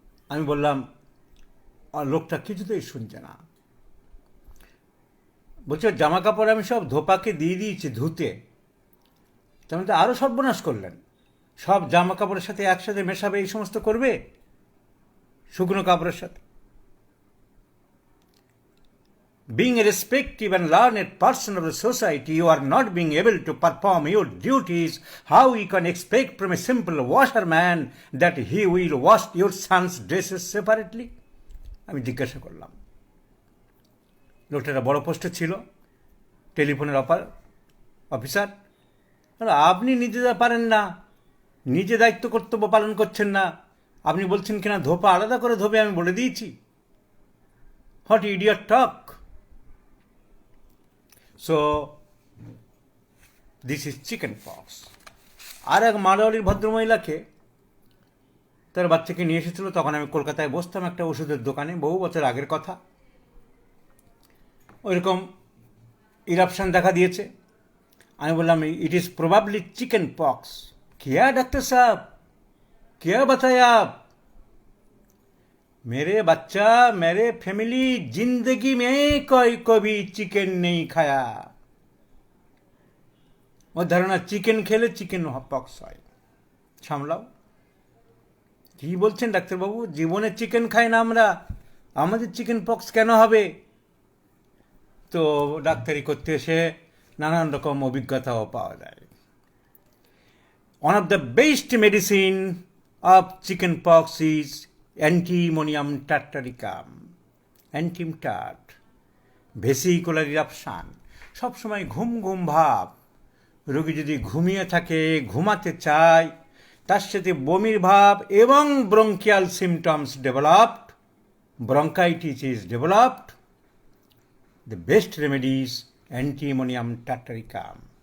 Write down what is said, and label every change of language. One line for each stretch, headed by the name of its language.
Bangla: আমি বললাম, আর লোকটা কিছুতেই শুনছে না। বলছে জামা কাপড় আমি সব ধোপাকে দিয়ে দিয়েছি ধুতে। তেমন তো আরও সর্বনাশ করলেন, সব জামা কাপড়ের সাথে একসাথে মেশাবে, এই সমস্ত করবে শুকনো কাপড়ের সাথে।
English: Being a respected and learned person of the society, you are not being able to perform your duties. How you can expect from a simple washerman that he will wash your son's dresses separately?
Bangla: আমি জিজ্ঞাসা করলাম। লোকটা বড় পোস্টে ছিল, টেলিফোনের officer. আপনি নিজে পারেন না, নিজে দায়িত্ব কর্তব্য পালন করছেন না, আপনি বলছেন কিনা ধোপা আলাদা করে ধোবে, আমি বলে দিয়েছি।
English: What idiot talk. So this is chicken pox.
Bangla: আর এক মারোয়াড়ির ভদ্রমহিলাকে তার বাচ্চাকে নিয়ে এসেছিল, তখন আমি কলকাতায় বসতাম একটা ওষুধের দোকানে, বহু বছর আগের কথা। ওইরকম ইরাপশান দেখা দিয়েছে। আমি বললাম
English: It is probably chicken pox.
Hindi: क्या डॉक्टर साहब, क्या बताया आप? मेरे बच्चा, मेरे फैमिली जिंदगी में कोई कभी चिकन नहीं खाया।
Bangla: ওর ধারণা চিকেন খেলে চিকেন পক্স হয়। সামলাও। কি বলছেন ডাক্তারবাবু, জীবনে চিকেন খাই না আমরা, আমাদের চিকেন পক্স কেন হবে? তো ডাক্তারি করতে এসে নানান রকম অভিজ্ঞতাও পাওয়া যায়।
English: One of the best medicine of chicken pox is antimonium tartaricum, antimtart, vesicular eruption.
Bangla: সবসময় ঘুম ঘুম ভাব, রোগী যদি ঘুমিয়ে থাকে, ঘুমাতে চায়, তার সাথে বমির ভাব এবং
English: Bronchial symptoms developed, bronchitis is developed, the best remedies antimonium tartaricum.